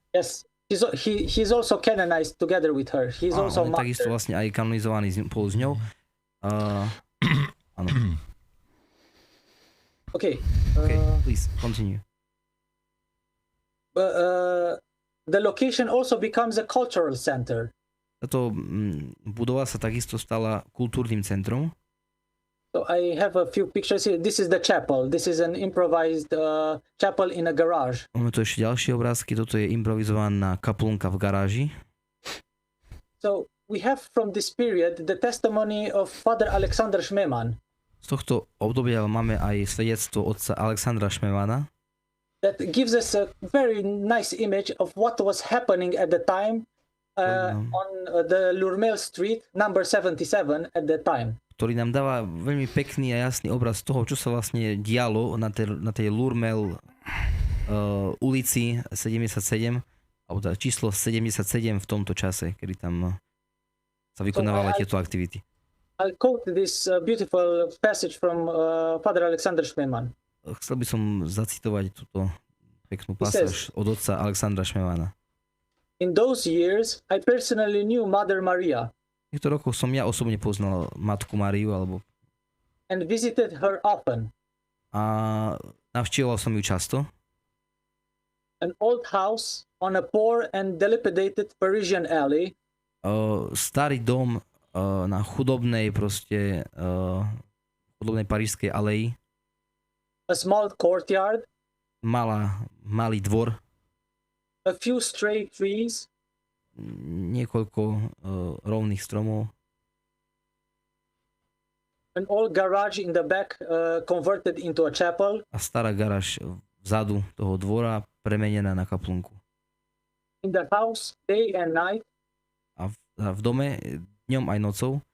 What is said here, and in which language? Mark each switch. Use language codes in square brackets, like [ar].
[en] Yes, he's also canonized together with her. He's also martyr. [sk] Takisto vlastne aj kanonizovaný spolu s ňou. Áno. [en] Okay, please continue. The location also becomes a cultural center. [sk] Táto budova sa takisto stala kultúrnym centrom. [en] So I have a few pictures here. This is the chapel. This is an improvised chapel in a garage. [sk] Máme tu ešte ďalšie obrázky. Toto je improvizovaná kaplnka v garáži. [en] So we have from this period the testimony of Father Alexander Schmemann. [sk] Z tohto obdobia máme aj svedectvo otca Alexandra Schmemana. [en] that gives us a very nice image of what was happening at the time on the Lourmel Street, number 77 at that time. [sk] Ktorý nám dáva veľmi pekný a jasný obraz toho, čo sa vlastne dialo na tej Lourmel ulici 77, alebo teda číslo 77 v tomto čase, kedy tam sa vykonávali tieto aktivity. [en] I'll quote this beautiful passage from Father Alexander Schmemann. [sk] Chcel by som zacitovať túto peknú pasáž od otca Alexandra Schmemana. [en] In those years, I personally knew Mother Maria. [sk] V týchto rokoch som ja osobne poznal Matku Máriu, [en] and visited her often. [sk] A navštívoval som ju často. [en] An old house on a poor and dilapidated Parisian alley. [sk] Starý dom na chudobnej parížskej aleji. [en] A small courtyard. [sk] Malý dvor. [en] A few stray trees. [sk] Niekoľko rovných stromov. [en] An old garage in the back converted into a chapel. [sk] A stará garáž vzadu toho dvora premenená na kaplnku. [en] In the house, day and night. [sk] A v dome dňom aj nocou.